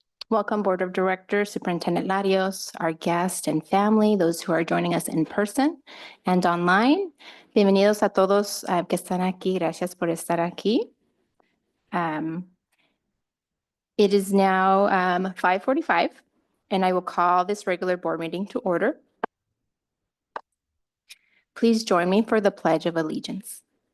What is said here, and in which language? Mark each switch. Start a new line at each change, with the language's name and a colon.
English: Welcome, Board of Directors, Superintendent Larios, our guests and family, those who are joining us in person and online.
Spanish: Bienvenidos a todos que están aquí. Gracias por estar aquí.
English: It is now 5:45, and I will call this regular board meeting to order. Please join me for the Pledge of Allegiance.